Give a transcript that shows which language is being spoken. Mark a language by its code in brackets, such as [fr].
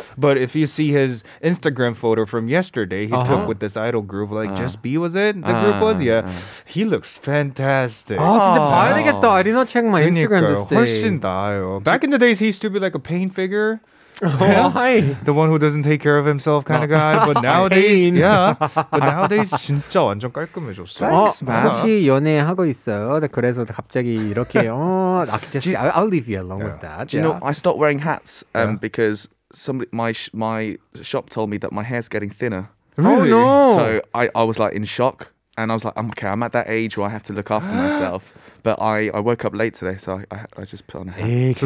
[en] But if you see his Instagram photo from yesterday, he took with this idol group, like Just B was it? The group was? Yeah. He looks fantastic. [ko] 아 진짜 봐야 되겠다. [en] I did not check my Instagram [ko] 그러니까요. [en] this day. [ko] 훨씬 나아요. [en] Back in the days, he used to be like a pain figure. Why? The one who doesn't take care of himself kind of guy. But nowadays, yeah. But nowadays [ko] 진짜 완전 깔끔해졌어. [en] Thanks, man. [ko] 혹시 연애하고 있어요? 그래서 갑자기 이렇게 [en] I'll leave you alone with that. Do you know I stopped wearing hats because somebody my shop told me that my hair's getting thinner. Oh no. So I was like in shock. And I was like, okay, I'm at that age where I have to look after myself. But I woke up late today, so I just put on a hat.